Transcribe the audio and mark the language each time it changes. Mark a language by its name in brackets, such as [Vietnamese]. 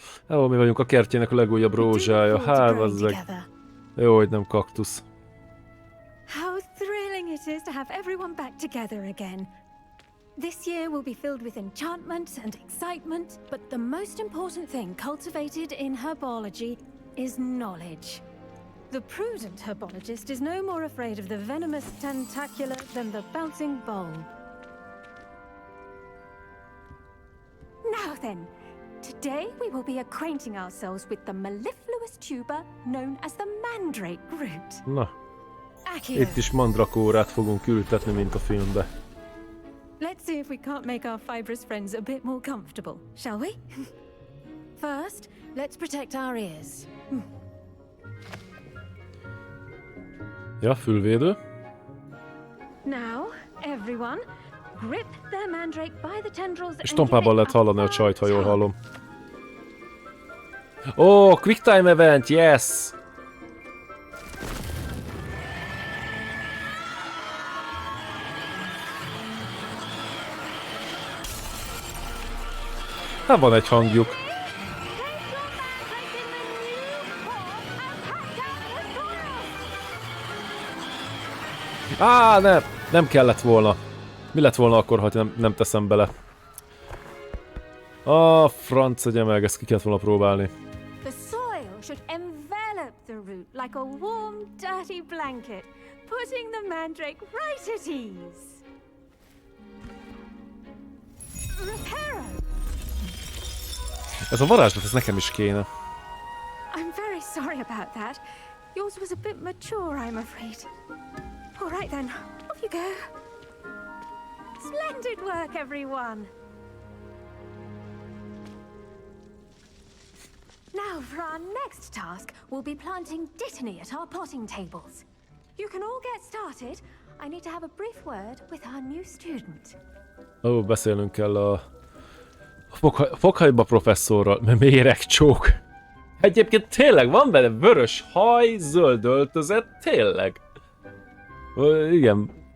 [Hungarian] Ó, mi vagyunk a kertjének a legújabb rózsája. Hát, azzeg. Jó, hogy nem kaktusz. [English] How thrilling it is to have everyone back together again. This year will be filled with enchantment and excitement, but the most important thing cultivated in herbology is knowledge. The prudent herbologist is no more afraid of the venomous tentacula than the bouncing bowl. Now then, today we will be acquainting ourselves with the mellifluous tuber known as the mandrake root. [Hungarian] Na, itt is mandrakórát fogunk ültetni, mint a filmbe. [English] Let's see if we can't make our fibrous friends a bit more comfortable, shall we? First, let's protect our ears. [Hungarian] Ja, fülvédő. [English] Now, everyone, grip their mandrake by the tendrils. [Hungarian] És tompában lehet hallani a csajt, ha jól hallom. [English] Ó, quick time event, yes! [Hungarian] Hát van egy hangjuk. Á, nem kellett volna. Mi lett volna akkor, ha nem teszem bele? A franc egyemelg, ezt ki kellett volna próbálni. [English] The soil should envelop the root like a warm, dirty blanket, putting the mandrake right at ease. Reparo! [Hungarian] Ez a varázslat, ez nekem is kéne. [English] I'm very sorry about that. Yours was a bit mature, I'm afraid. All right then, off you go. Splendid work, everyone. Now for our next task, we'll be planting dittany at our potting tables. You can all get started. I need to have a brief word with our new student. [Hungarian] Ó, beszélnünk kell a Fokhagyma professzorral, mert méregcsók. Egyébként tényleg van benne vörös haj, zöld öltözet, tényleg. Igen.